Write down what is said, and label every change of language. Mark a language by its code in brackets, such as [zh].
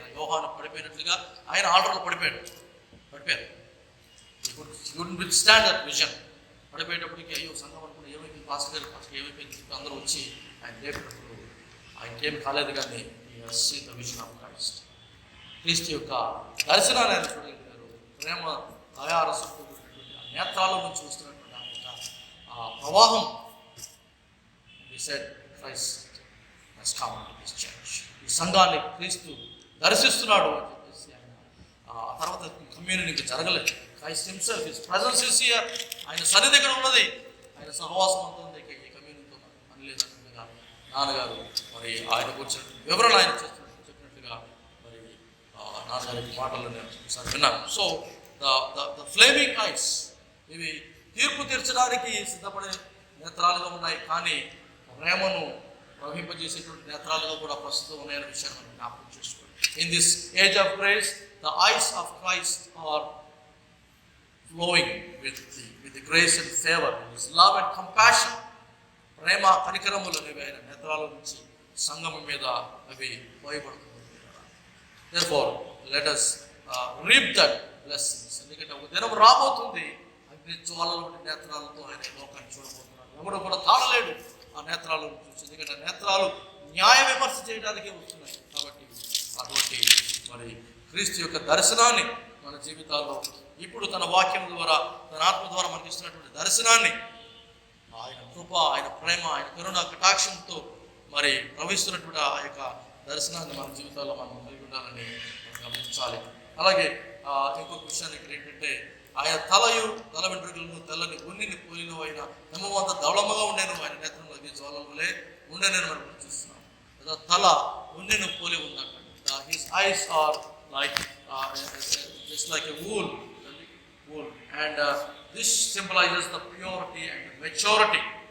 [te] యోహాను పడిపోయినట్లుగా ఆయన ఆల్టర్లో పడిపోయారు. [en] He couldn't withstand that vision. [te] పడిపోయేటప్పటికి అయ్యో సంఘం అనుకున్న ఏమైపోయింది, పాస్టర్ ఏమైపోయింది, అందరూ వచ్చి ఆయన లేపినప్పుడు ఆయనకేం కాలేదు, కానీ [en] he has seen the vision of Christ. [te] క్రీస్తు యొక్క దర్శనాన్ని ఆయన చూడగలిగారు. ప్రేమ దయారసంతో నేత్రాల నుంచి వస్తున్నటువంటి ఆ ప్రవాహం. [en] He said Christ has come to this church. [te] ఈ సంఘాన్ని క్రీస్తు దర్శిస్తున్నాడు అని చెప్పేసి ఆయన ఆ తర్వాత కమ్యూనిటీకి జరగలేదు. [en] Christ himself, his presence is here. [te] ఆయన సన్నిధి ఇక్కడ ఉన్నది, ఆయన సహవాసం అంతా ఉంది. ఈ కమ్యూనిటీతో పని లేదన్నట్టుగా నాన్నగారు మరి ఆయన గురించి వివరణ ఆయన చెప్పినట్టుగా మరి నాన్నగారి మాటల్లో నేను ఒకసారి విన్నాను. [en] so the flaming eyes, [te] ఇవి తీర్పు తీర్చడానికి సిద్ధపడే నేత్రాలుగా ఉన్నాయి, కానీ ప్రేమను ప్రవహింపజేసేటువంటి నేత్రాలుగా కూడా ప్రస్తుతం ఉన్నాయనే విషయాన్ని మనం జ్ఞాపకం చేసుకోండి. [en] In this age of grace the eyes of Christ are flowing with the grace and favour, his love and compassion. [te] ప్రేమ కనికరములు అనేవి ఆయన నేత్రాల నుంచి సంగమం మీద అవి పోయబడుతుంది. [en] therefore let us reap that blessings. [te] ఎందుకంటే ఒక దినం రాబోతుంది, అగ్ని జ్వాలల వంటి నేత్రాలతో ఆయన లోకాన్ని చూడబోతున్నాడు. ఎవడు కూడా తాళలేడు ఆ నేత్రాలను చూసి, ఎందుకంటే నేత్రాలు న్యాయ విమర్శ చేయడానికే వస్తున్నాయి. కాబట్టి అటువంటి మరి క్రీస్తు యొక్క దర్శనాన్ని మన జీవితాల్లో ఇప్పుడు తన వాక్యం ద్వారా, తన ఆత్మ ద్వారా మనకి ఇస్తున్నటువంటి దర్శనాన్ని, ఆయన కృప, ఆయన ప్రేమ, ఆయన కరుణ కటాక్షంతో మరి ప్రవహిస్తున్నటువంటి ఆ యొక్క దర్శనాన్ని మన జీవితాల్లో మనం కలిగి ఉండాలని గమనించాలి. అలాగే ఇంకొక విషయాన్ని ఇక్కడ ఏంటంటే, ఆయన తల వెంట్రుకలను తెల్లని ఉన్నిని పోలిన ఆయన నెమ్మవంత దౌళముగా ఉండేను, ఆయన నేత్రంలో జ్వాలలే ఉండేనని మనం చూస్తున్నాం. తల ఉన్నిని పోలి ఉందంట. [en] His eyes are like just like a wool, and this symbolizes the purity and the maturity.